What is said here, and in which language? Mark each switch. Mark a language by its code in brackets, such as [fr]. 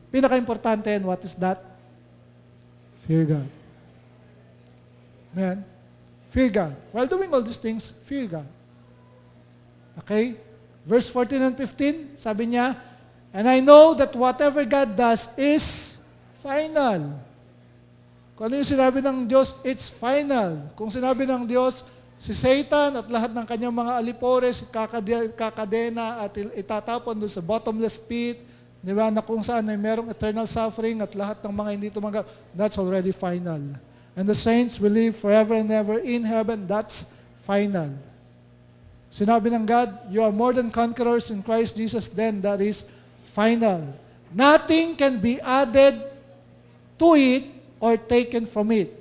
[tl] Pinaka-importante, [en] and what is that? Fear God. Amen? Fear God. While doing all these things, fear God. Okay? Verse 14 and 15, [tl] sabi niya, [en] and I know that whatever God does is final. [tl] Kung ano yung sinabi ng Diyos, [en] it's final. [tl] Kung sinabi ng Diyos, si Satan at lahat ng kanyang mga alipores, kakadena at itatapon doon sa bottomless pit, di ba, na kung saan ay merong [en] eternal suffering [tl] at lahat ng mga hindi tumanggap, [en] that's already final. And the saints will live forever and ever in heaven, that's final. [tl] Sinabi ng [en] God, you are more than conquerors in Christ Jesus, then that is final. Nothing can be added to it or taken from it.